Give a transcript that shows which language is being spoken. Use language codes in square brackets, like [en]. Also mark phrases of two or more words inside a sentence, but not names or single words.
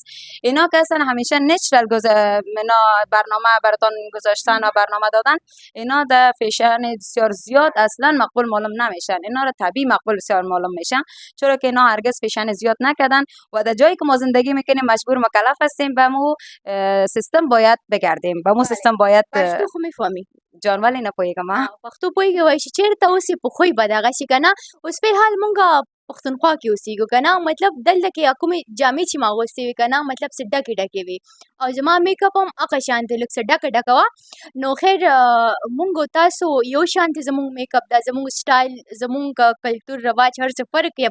[fa] اینا که اصلا همیشه نچرال برنامه براتون گذاشتن و برنامه دادن، اینا در فیشن بسیار زیاد اصلا مقبول معلوم نمیشن. اینا را طبیعی مقبول بسیار معلوم میشن، چرا که اینا هرگز فیشن زیاد نکردن و در جایی که ما زندگی میکنیم مجبور مکلف هستیم به مو سیستم باید بگردیم، به مو سیستم باید [ps] پښتو خو میفهمی جان ولی نه پوهیږم. پښتو پوهیږي وای چې چیرته اوسې په خوی به دغه شي که نه. اوس په حال مونږ پښتونخوا کې اوسېږو که نه، مطلب دلته کې کومې جامې چې ما اغوستې وي که نه مطلب څه ډکې ډکې وي او زما میک اپ هم هغه شانتې لږ څه ډکه ډکه وه. نو خیر مونږ تاسو یو شانتې زمونږ میک اپ دا زمونږ سټایل زمونږ کلتور رواج هر څه فرق کوي.